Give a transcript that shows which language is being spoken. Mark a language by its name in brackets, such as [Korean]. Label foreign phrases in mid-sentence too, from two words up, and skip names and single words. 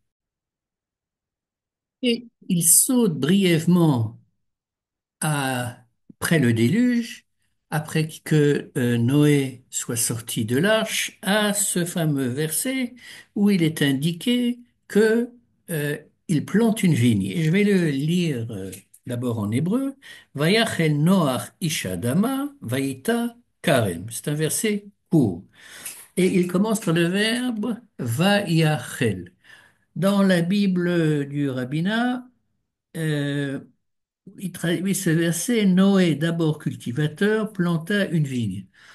[French] Et il saute brièvement après le déluge, après que Noé soit sorti de l'arche, à ce fameux verset où il est indiqué que il plante une vigne. Et je vais le lire d'abord en hébreu. [Hebrew] ויחל נח איש האדמה ויטע כרם. [French] C'est un verset court. Et il commence par le verbe vayachel. Dans la Bible du rabbinat, euh, il traduit ce verset, Noé, d'abord cultivateur, planta une vigne.